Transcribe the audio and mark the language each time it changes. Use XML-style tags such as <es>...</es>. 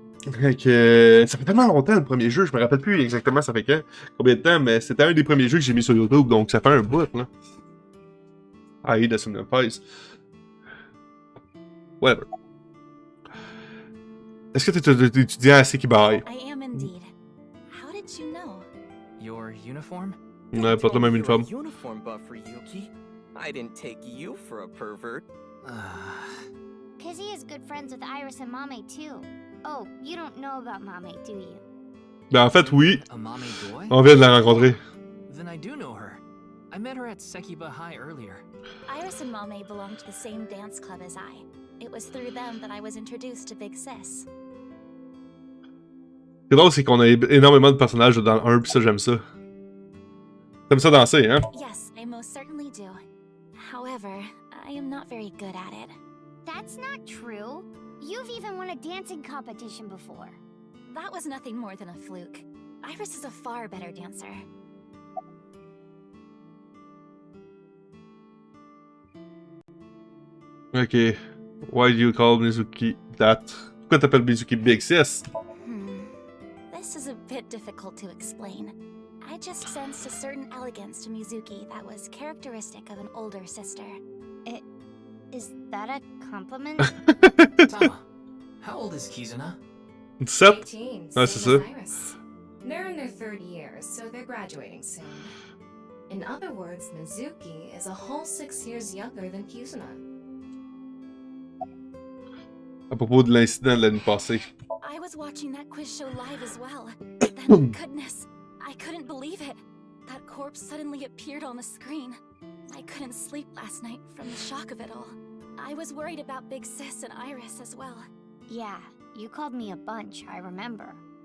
<fr>Fait que... Ça fait tellement longtemps, le premier jeu, je me rappelle plus exactement ça fait combien de temps, mais c'était un des premiers jeux que j'ai mis sur YouTube, donc ça fait un bout, là. AI de somnium passe.</fr> <en>Whatever.</en> <fr>Est-ce que t'es étudiant à Sekibai?</fr> <en>I am indeed. How did you know? Your uniform?</en> <fr>Ouais, porte le même uniforme.</fr> <en>Uniform buff, Ryuki. I didn't take you for a pervert. Kizzy is good friends with Iris and Mame too. Oh, you don't know about Mame, do you?</en> <fr>Ben en fait, oui.</fr> <en>A Mame boy?</en> <fr>On vient de la rencontrer.</fr> <en>Then I do know her. I met her at Sekiba High earlier. Iris and Mame belonged to the same dance club as I. It was through them that I was introduced to Big Sis.</en> <fr>Ce qui est drôle, c'est qu'on a énormément de personnages dans le 1, pis ça, j'aime ça. T'aimes ça danser, hein?</fr> <en>Yes, I most certainly we do. However, I am not very good at it. That's not true. You've even won a dancing competition before. That was nothing more than a fluke. Iris is a far better dancer. Ok. Why do you call Mizuki that?</en> <fr>Pourquoi t'appelles Mizuki Big Sis?</fr> <en>This is a bit difficult to explain. I just sensed a certain elegance to Mizuki that was characteristic of an older sister. Is that a compliment? Tama, how old is Kizuna? 17? 18, Ah, same</en> <fr>c'est</fr> <en>as</en> <fr>ça.</fr> <en>Iris. They're in their third year, so they're graduating soon. In other words, Mizuki is a whole 6 years younger than Kizuna.</en> <fr>À propos de l'incident de l'année passée.</fr> <en>I was watching that quiz show live as well. Then, goodness, I couldn't believe it. That corpse suddenly appeared on the screen. I couldn't sleep last night from the shock of it all. I was worried about Big Sis and Iris as well. Yeah, you called me a bunch, I remember.</en>